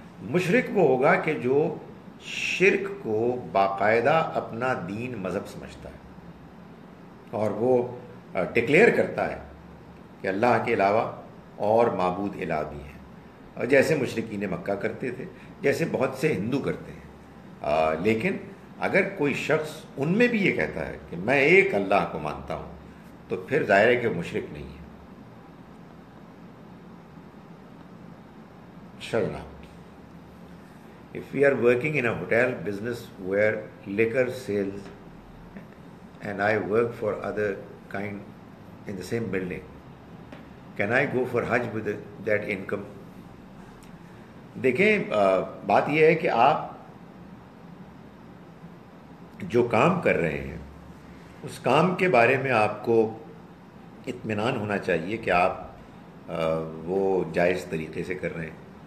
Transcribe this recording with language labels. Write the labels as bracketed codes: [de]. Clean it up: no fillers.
[ur] مشرک وہ ہوگا کہ جو شرک کو باقاعدہ اپنا دین مذہب سمجھتا ہے اور وہ ڈکلیئر کرتا ہے کہ اللہ کے علاوہ اور معبود الہ بھی ہیں، اور جیسے مشرکین مکہ کرتے تھے، جیسے بہت سے ہندو کرتے ہیں. لیکن اگر کوئی شخص ان میں بھی یہ کہتا ہے کہ میں ایک اللہ کو مانتا ہوں تو پھر ظاہر ہے کہ وہ مشرک نہیں ہے. [en] شرنا If we are working in a hotel business where liquor sales and I work for other kind in the same building, can I go for Hajj with that income? [ur] دیکھیں، بات یہ ہے کہ آپ جو کام کر رہے ہیں اس کام کے بارے میں آپ کو اطمینان ہونا چاہیے کہ آپ وہ جائز طریقے سے کر رہے ہیں.